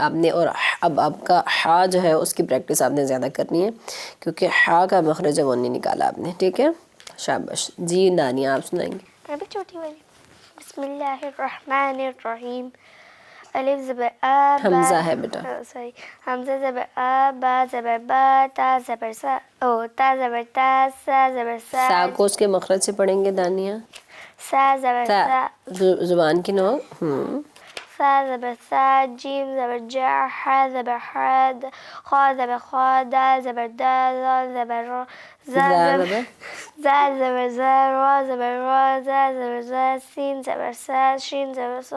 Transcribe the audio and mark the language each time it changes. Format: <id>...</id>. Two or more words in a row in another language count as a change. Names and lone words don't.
<ur>آپ نے اور اب آپ کا ہا جو ہے اس کی پریکٹس آپ نے زیادہ کرنی ہے، کیونکہ ہا کا مخرج ہے وہ نہیں نکالا آپ نے، ٹھیک ہے؟ شاباش. جی نانیہ آپ سنائیں گے؟ ابھی چھوٹی والی.</ur> <ar>بسم اللہ الرحمن الرحیم.</ar> <ur>الف زبر آ با، حمزہ ہے بیٹا. سوری، حمزہ زبر آ، با زبر با، تا زبر سا، او تا زبر تا، سا زبر سا، سا کو اس کے مخرج سے پڑھیں گے دانیہ. سا زبر تا سا، زبان کی نو. سا زبر سا، جیم زبر جا، ہا زبر حاد، خا زبر خا، دال زبر دا، زال زبر را، زا زبر زا زبر زا، را زبر را، زا زبر زا، سین زبر سا، شین زبر سا،</ur>